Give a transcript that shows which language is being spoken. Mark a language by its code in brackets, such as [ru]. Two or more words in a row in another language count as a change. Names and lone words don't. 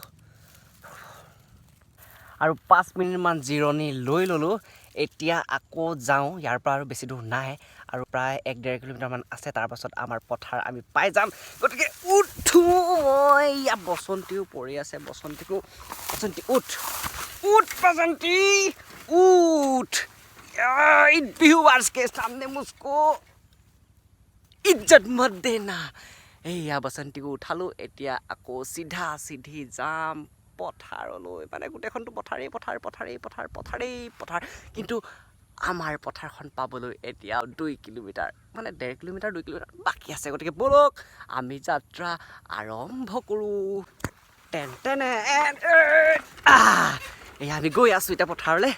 [as] আৰু 5 মিনিটমান জিৰণি লৈ ল'লোঁ এতিয়া আকৌ যাওঁ ইয়াৰ পৰা আৰু বেছি দূৰ নাই আৰু প্ৰায় 1-1.5 কিলোমিটাৰমান আছে তাৰপাছত আমাৰ পথাৰ আমি পাই যাম গতিকে উঠো মই ইয়াত বসন্তীও পৰি আছে [hi] बसंती उठ बसंती उठ ईद व्यूअर्स के सामने मुझको इज्जत मत देना [as] এয়া [hi] बसंती को उठालो [as] এতিয়া আকৌ সিধা সিধি যাম পথাৰলৈ মানে গোটেইখনটো পথাৰ কিন্তু আমাৰ পথাৰখন পাবলৈ এতিয়া 2 কিলোমিটাৰ মানে 1.5 কিলোমিটাৰ 2 কিলোমিটাৰ বাকি আছে গতিকে বলক আমি যাত্ৰা আৰম্ভ কৰো আমি গৈ আছো এতিয়া পথাৰলৈ